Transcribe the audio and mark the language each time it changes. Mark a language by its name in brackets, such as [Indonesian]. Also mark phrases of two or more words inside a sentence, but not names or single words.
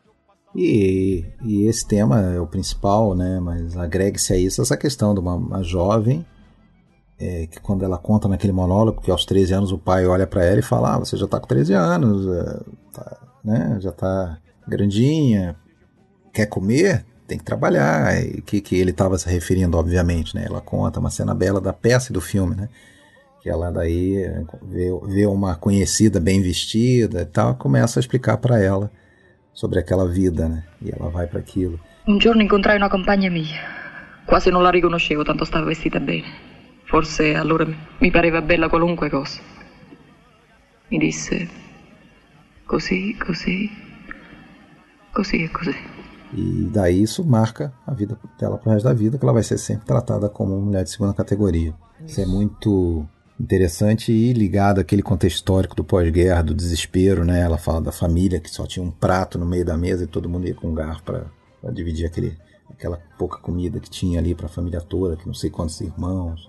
[Portuguese] E esse tema é o principal, né, mas agregue-se a isso essa questão de uma jovem que quando ela conta naquele monólogo que aos 13 anos o pai olha para ela e fala, você já tá com 13 anos, né, já tá grandinha, quer comer? Tem que trabalhar. E que ele estava se referindo, obviamente, né, ela conta uma cena bela da peça e do filme, né, que ela daí vê uma conhecida bem vestida e tal, começa a explicar para ela sobre aquela vida, né? E ela vai para aquilo. [Italian] Un giorno incontrai una compagna mia. Quasi non la riconoscevo, tanto stava vestita bene. Forse allora mi pareva bella qualunque cosa. Mi disse così, così, così e così. [Portuguese] E daí isso marca a vida dela pro resto da vida, que ela vai ser sempre tratada como uma mulher de segunda categoria. Isso é muito interessante e ligado àquele contexto histórico do pós-guerra, do desespero, né? Ela fala da família que só tinha um prato no meio da mesa e todo mundo ia com um garfo para dividir aquela pouca comida que tinha ali para a família toda, que não sei quantos irmãos.